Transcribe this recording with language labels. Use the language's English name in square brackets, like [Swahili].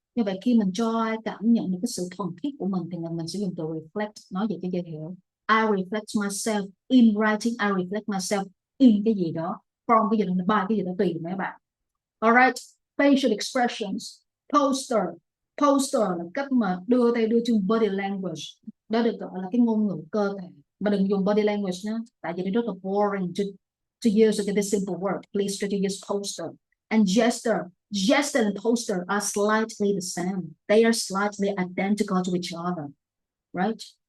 [Vietnamese] Như vậy khi mình cho ai cảm nhận được cái sự thuần khiết của mình thì mình sẽ dùng từ reflect, nói vậy cho dễ hiểu. [English] I reflect myself in writing. I reflect myself in [Vietnamese] cái gì đó, from cái gì đó, by cái gì đó, tùy mấy bạn. Alright, facial expressions. Poster là cách mà đưa tay đưa chân, body language, đó được gọi là cái ngôn ngữ cơ thể. Mà đừng dùng body language nhé, tại vì nó rất là [English] boring to use this simple word. Please try to use poster. And gesture and poster are slightly the same. They are slightly identical to each other, right?